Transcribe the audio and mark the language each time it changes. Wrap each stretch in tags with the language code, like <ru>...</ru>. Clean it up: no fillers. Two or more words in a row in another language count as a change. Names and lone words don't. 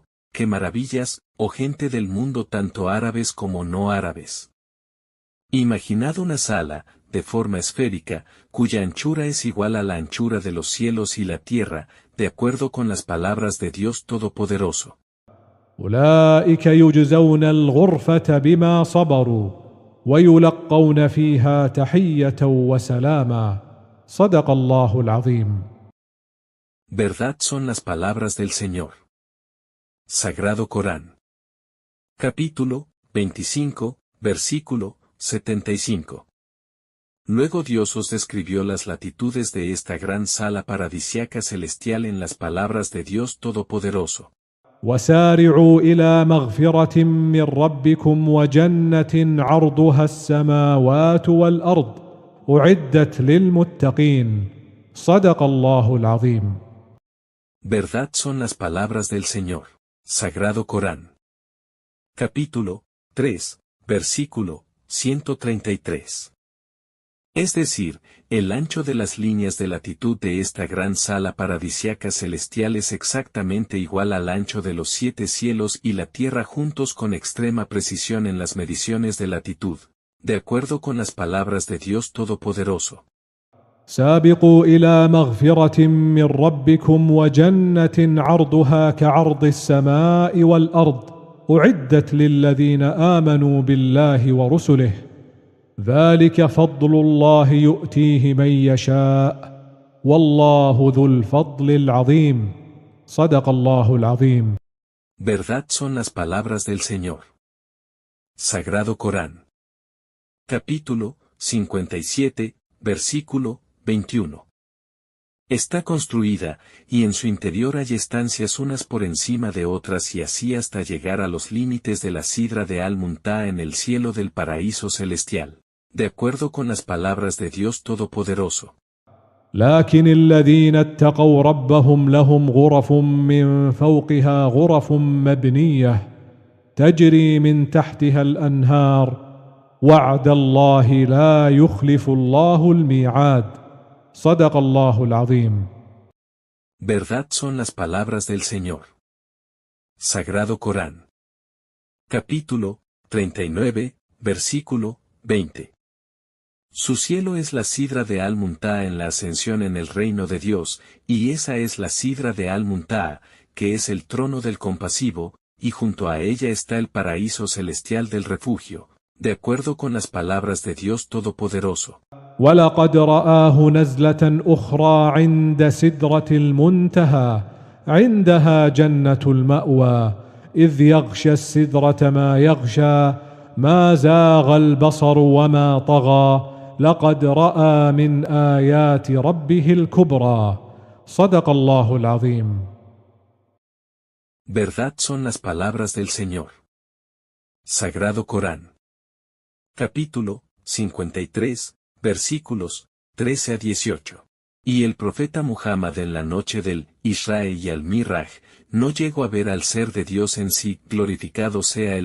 <es>¡Qué maravillas, oh gente del mundo, tanto árabes como no árabes! Imaginad una sala, de forma esférica, cuya anchura es igual a la anchura de los cielos y la tierra, de acuerdo con las palabras de Dios Todopoderoso.</es> <ar>أولئك يجزون الغرفة بما صبروا ويلقون فيها تحية وسلاما صدق الله العظيم.</ar> <es>Verdad son las palabras del Señor. Sagrado Corán. Capítulo 25, versículo 75. Luego Dios os describió las latitudes de esta gran sala paradisiaca celestial en las palabras de Dios Todopoderoso.</es> <ar>وسارعوا إلى مغفرة من ربكم وجنة عرضها السماوات والأرض أعدت للمتقين صدق الله العظيم.</ar> <es>Verdad son las palabras del Señor. Sagrado Corán. Capítulo 3, versículo 133. Es decir, el ancho de las líneas de latitud de esta gran sala paradisiaca celestial es exactamente igual al ancho de los 7 cielos y la tierra juntos con extrema precisión en las mediciones de latitud, de acuerdo con las palabras de Dios Todopoderoso.</es> <ar>سابقوا إلى مغفرة من ربكم وجنة عرضها كعرض السماء والأرض أعدت للذين آمنوا بالله ورسله ذلك فضل الله يؤتيه من يشاء والله ذو الفضل العظيم صدق الله العظيم.</ar> <es>Verdad son las palabras del Señor. Sagrado Corán. Capítulo 57, versículo 21. Está construida, y en su interior hay estancias unas por encima de otras y así hasta llegar a los límites de la sidra de Al-Muntaha en el cielo del paraíso celestial, de acuerdo con las palabras de Dios Todopoderoso.</es> <ar>لكن الذين اتقوا ربهم لهم غرف من فوقها غرف مبنية تجري من تحتها الأنهار وعد الله لا يخلف الله الميعاد صدق الله العظيم.</ar> <es>Verdad son las palabras del Señor. Sagrado Corán. Capítulo 39, versículo 20. Su cielo es la sidra de Al-Muntaha en la ascensión en el reino de Dios, y esa es la sidra de Al-Muntaha, que es el trono del compasivo, y junto a ella está el paraíso celestial del refugio, de acuerdo con las palabras de Dios Todopoderoso.</es> <ar>ولقد رآه نزلة أخرى عند سدرة المنتهى عندها جنة المأوى إذ يغشى السدرة ما يغشى ما زاغ البصر وما طغى لقد رأى من آيات ربه الكبرى صدق الله العظيم.</ar> <es>Verdad son las palabras del Señor. Sagrado Corán. Capítulo 53, versículos 13 a 18. Y el profeta Muhammad en la noche del Isra y al-Miraj, no llegó a ver al ser de Dios en sí, glorificado sea él,</es>